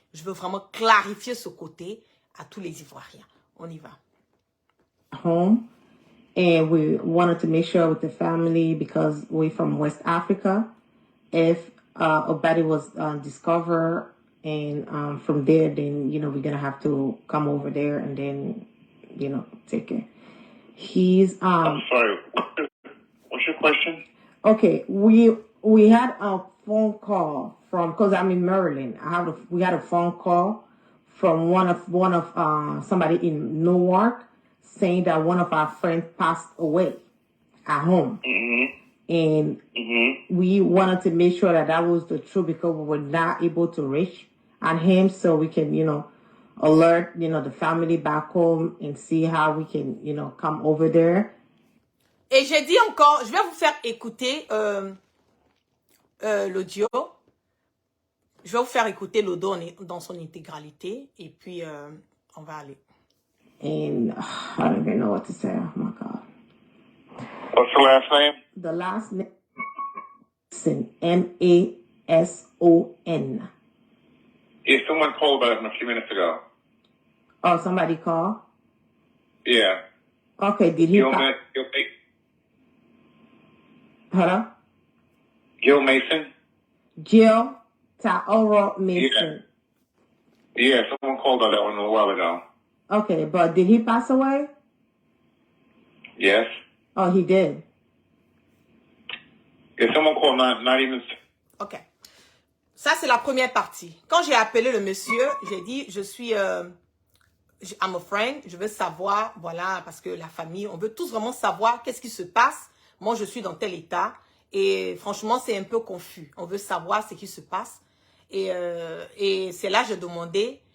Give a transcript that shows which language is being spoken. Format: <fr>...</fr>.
<fr>Je veux vraiment clarifier ce côté à tous les Ivoiriens. On y va.</fr> <en>Home, and we wanted to make sure with the family, because we're from West Africa, if a body was discovered, and from there, then, you know, we're going to have to come over there and then, you know, take it. He's I'm sorry. What's your question? Okay, we had a phone call from, because I'm in Maryland. We had a phone call from one of somebody in Newark, saying that one of our friends passed away at home. And we wanted to make sure that that was the truth, because we were not able to reach on him, so we can, you know, alert, you know, the family back home and see how we can, you know, come over there.</en> <fr>Et j'ai dit encore, je vais vous faire écouter l'audio. Je vais vous faire écouter l'audio dans son intégralité, et puis on va aller.</fr> <en>And I don't even know what to say. Oh my God. What's the last name? The last name is Mason. Yeah, someone called about it a few minutes ago. Oh, somebody called? Yeah. Okay, did he call? Hello? Gil Mason? Jill Taoro Mason. Yeah, someone called about that one a while ago. Okay, but did he pass away? Yes. Oh, he did. Yeah, someone called not even... Ok.</en> <fr>Ça, c'est la première partie. Quand j'ai appelé le monsieur, j'ai dit, je suis...</fr> <en>I'm a friend,</en> <fr>je veux savoir, voilà, parce que la famille, on veut tous vraiment savoir qu'est-ce qui se passe. Moi, je suis dans tel état. Et franchement, c'est un peu confus. On veut savoir ce qui se passe. Et c'est là que j'ai demandé.</fr>